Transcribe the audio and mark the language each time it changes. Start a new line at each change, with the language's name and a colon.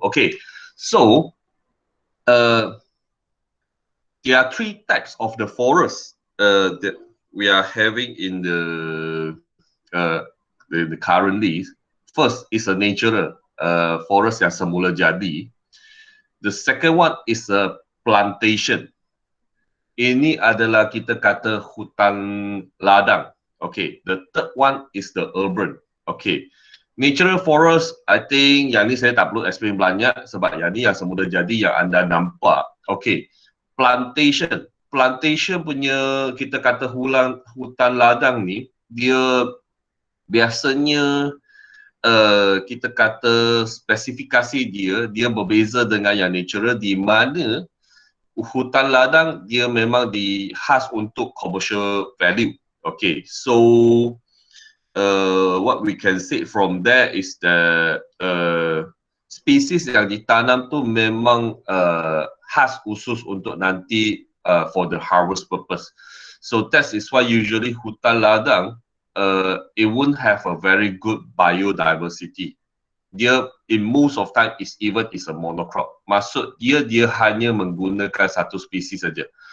English: Okay, so there are three types of the forest that we are having in the currently. First is a natural forest
Malay: yang semula jadi.
English: The second one is a plantation.
Malay: Ini adalah kita kata hutan ladang.
English: Okay, the third one is the urban.
Malay: Okay,
English: natural forest, I think
Malay: yang ni saya tak perlu explain banyak sebab yang ni yang semula jadi yang anda nampak. Okay, plantation. Plantation punya kita kata hutan ladang ni, dia biasanya kita kata spesifikasi dia berbeza dengan yang natural, di mana hutan ladang dia memang khas untuk commercial value.
English: Okay, so what we can say from there is that
Malay: spesies yang ditanam tu memang khas khusus untuk nanti
English: for the harvest purpose. So that is why usually hutan ladang it won't have a very good biodiversity. Dia in most of time is a monocrop.
Malay: Maksud dia hanya menggunakan satu spesies saja.